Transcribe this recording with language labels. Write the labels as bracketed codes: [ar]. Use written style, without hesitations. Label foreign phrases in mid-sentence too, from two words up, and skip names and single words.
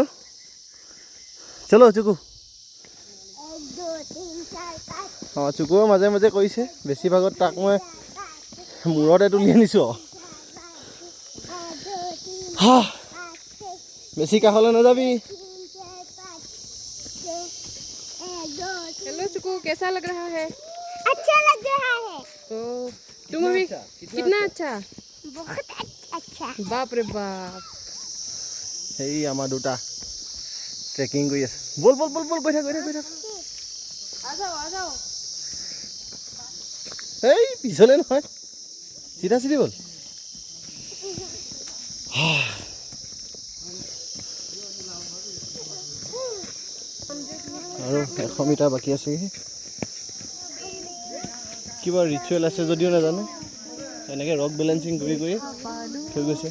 [as] চলো চুকু। অঁ, চুকুও মাজে মাজে কৰিছে, বেছিভাগত তাক মই মূৰতে তুলি আনিছোঁ। বেছি কাষলৈ নাযাবি। [hi] हेलो चुकू, कैसा लग रहा है? अच्छा लग रहा है। तो तुम अभी कितना अच्छा? बहुत अच्छा। बाप रे बाप। [as] সেই আমাৰ দুটা ট্ৰেকিং কৰি আছে। বল বল বল বল, গৈ থাক। [hi] आ जाओ। [as] এই পিছলে নহয়, চিধা চিধি বল। আৰু 100 মিটাৰ বাকী আছে। কিবা ৰিচুৱেল আছে যদিও নাজানো, এনেকৈ [en] rock balancing [as] কৰি থৈ গৈছে।